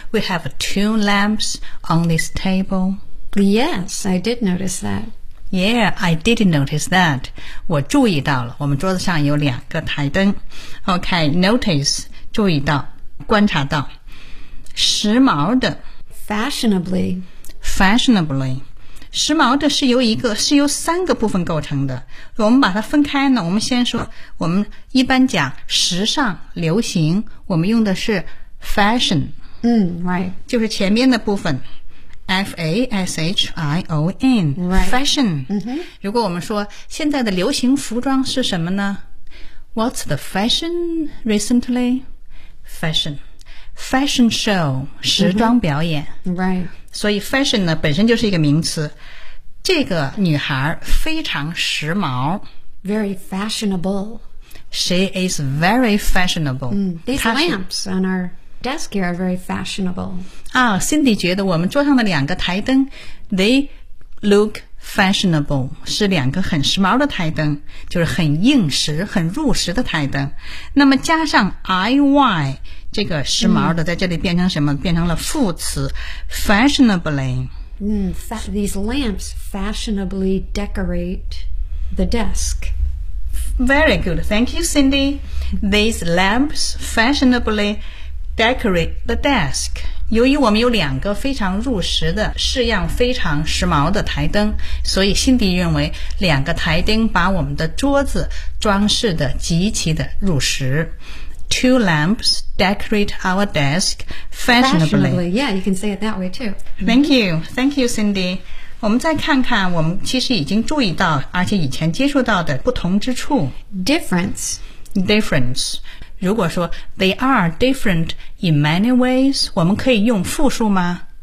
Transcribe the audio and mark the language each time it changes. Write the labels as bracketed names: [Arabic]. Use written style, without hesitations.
[English] we have two lamps on this table? Yes, I did notice that. Yeah, I didn't notice that. [Chinese] 我注意到了，我们桌子上有两个台灯。OK, notice, 注意到，观察到。时髦的。 [English] Fashionably. Fashionably. [Chinese] 时髦的是由一个，是由三个部分构成的。我们把它分开呢，我们先说，我们一般讲时尚、流行，我们用的是 fashion. [English] Right. [Chinese] 就是前面的部分。F-A-S-H-I-O-N、 [English] right. Fashion、 mm-hmm. [Chinese] 如果我们说现在的流行服装是什么呢？ [English] What's the fashion recently? Fashion. Fashion show [Chinese] 时装表演、 [English] mm-hmm. Right. [Chinese] 所以 fashion 呢本身就是一个名词，这个女孩非常时髦。 [English] Very fashionable. She is very fashionable、 These lamps on ourdesk here are very fashionable. [Chinese] Ah, Cindy 觉得我们桌上的两个台灯 [English] they look fashionable, [Chinese] 是两个很时髦的台灯，就是很硬实很入实的台灯。那么加上 IY, 这个时髦的在这里变成什么、变成了副词 fashionably. [English] These lamps fashionably decorate the desk. Very good. Thank you, Cindy. These lamps fashionably decorate the desk. [Chinese] 由于我们有两个非常入时的、式样非常时髦的台灯，所以 Cindy 认为两个台灯把我们的桌子装饰的极其的入时。 [English] Two lamps decorate our desk fashionably. Yeah, you can say it that way too. Thank you. Thank you, Cindy. [Chinese] 我们再看看我们其实已经注意到而且以前接触到的不同之处。 [English] Difference. [Chinese] 如果说 [English] they are different in many ways, [Chinese] 我们可以用复数吗？